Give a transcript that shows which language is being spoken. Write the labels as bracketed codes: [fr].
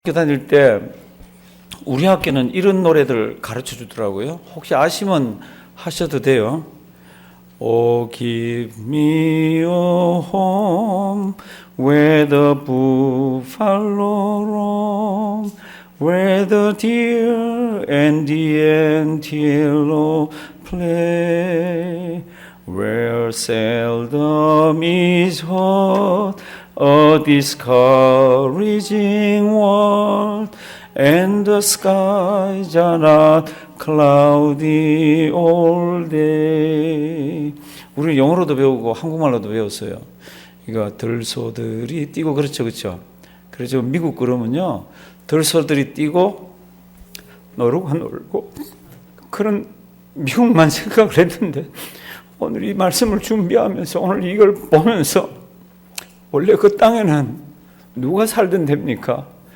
[ko] 학교 다닐 때 우리 학교는 이런 노래들 가르쳐 주더라고요. 혹시 아시면 하셔도 돼요. [en] Oh, give me a home where the buffalo roam, where the deer and the antelope play, where seldom is heard a discouraging word, and the skies are not cloudy all day. [ko] 우리 영어로도 배우고 한국말로도 배웠어요. 이거 들소들이 뛰고 그렇죠, 그렇죠. 그래서 미국 그러면요, 들소들이 뛰고 노루가 놀고 그런 미국만 생각을 했는데 오늘 이 말씀을 준비하면서 오늘 이걸 보면서 원래 그 땅에는 누가 살든 됩니까?